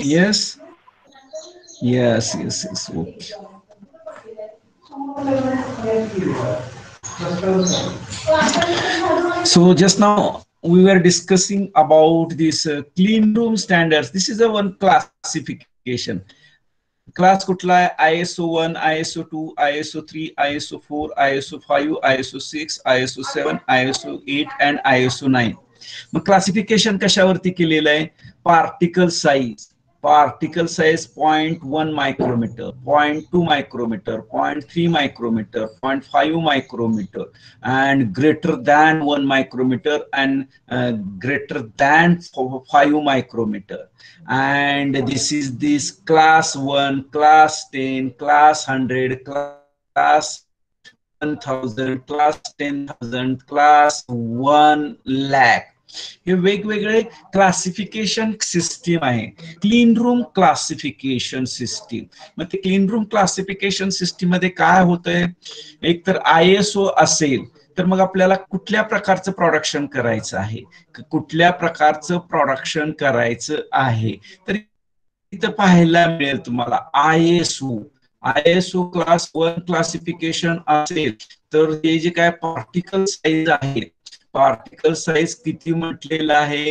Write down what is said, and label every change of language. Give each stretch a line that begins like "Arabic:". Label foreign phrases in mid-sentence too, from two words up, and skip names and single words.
English: Yes. Yes, yes, yes. Okay. So just now we were discussing about this clean room standards. This is a one classification.
Marathi: Class कुठला आहे?
English: ISO 1, ISO 2, ISO 3, ISO 4, ISO 5, ISO 6, ISO 7, ISO 8 and ISO 9.
Marathi: मग क्लासिफिकेशन कशावरती केलेलं आहे?
English: particle size. Particle size 0.1 micrometer, 0.2 micrometer, 0.3 micrometer, 0.5 micrometer, and greater than 1 micrometer and greater than 5 micrometer. And this is this class 1, class 10, class 100, class 1000, class 10,000, class 1 lakh.
Marathi: हे वेगवेगळे
English: classification system
Marathi: आहे.
English: clean room classification system.
Marathi: मग ते
English: clean room classification system
Marathi: मध्ये काय होतंय? एक तर ISO असेल तर मग आपल्याला कुठल्या प्रकारचं प्रोडक्शन करायचं आहे, कुठल्या प्रकारचं प्रोडक्शन करायचं आहे, तर इथं पाहायला मिळेल तुम्हाला
English: ISO class 1 classification
Marathi: असेल तर हे जे काय
English: particle size
Marathi: आहे,
English: particle size
Marathi: किती म्हटलेलं आहे?